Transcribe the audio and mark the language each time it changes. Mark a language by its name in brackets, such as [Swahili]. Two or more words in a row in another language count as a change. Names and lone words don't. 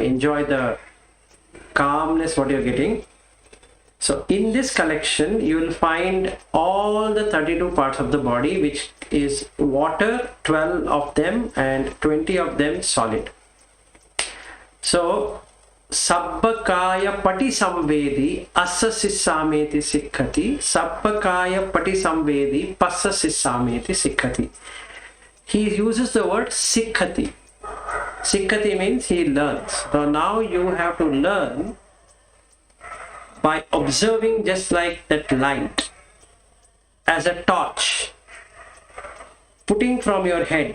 [English] Enjoy the calmness what you're getting. So in this collection, you will find all the 32 parts of the body, which is water, 12 of them, and 20 of them solid. [Pali] So Sabbakaya pati samvedi assa sissameti sikkati. Sabbakaya pati samvedi passa sissameti sikkati. [English] He uses the word sikkati. Sikkati means he learns. So now you have to learn by observing, just like that light as a torch, putting from your head.